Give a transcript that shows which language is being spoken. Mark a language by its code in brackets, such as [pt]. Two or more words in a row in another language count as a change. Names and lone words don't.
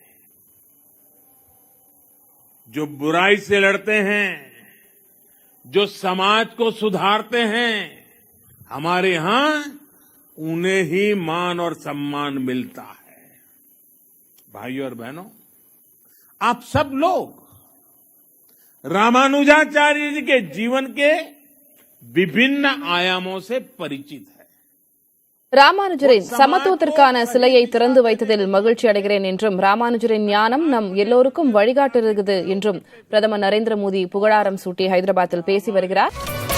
[hi] जो बुराई से लड़ते हैं, जो समाज को सुधारते हैं, हमारे यहां उन्हें ही मान और सम्मान मिलता है। भाइयों और बहनों, आप सब लोग रामानुजाचार्य जी के जीवन के विभिन्न आयामों से परिचित है। [ta] ராமானுஜரின் சமத்துவத்திற்கான சிலையை திறந்து வைத்ததில் மகிழ்ச்சி அடைகிறேன் என்றும், ராமானுஜரின் ஞானம் நம் எல்லோருக்கும் வழிகாட்டுகிறது என்றும் பிரதமர் நரேந்திர மோடி புகழாரம் சூட்டி ஹைதராபாத்தில் பேசி வருகிறார்.